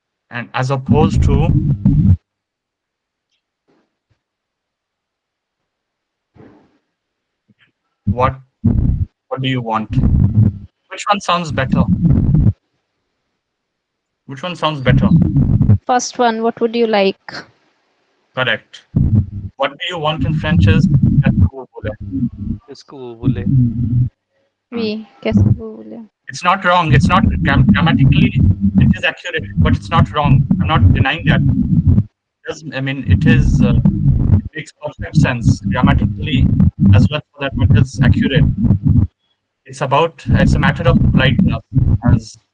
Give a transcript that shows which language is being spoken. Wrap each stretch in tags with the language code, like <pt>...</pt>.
<en>And as opposed to what do you want? Which one sounds better? Which one sounds better? First one, what would you like? Correct. What do you want in French is</en> <fr>qu'est-ce que vous voulez? Qu'est-ce que vous voulez? Oui. Qu'est-ce que vous voulez?</fr> <en>It's not wrong. It's not grammatically. It is accurate, but it's not wrong. I'm not denying that. I mean, it is. It makes perfect sense grammatically as well. So that it is accurate. It's a matter of politeness.</en>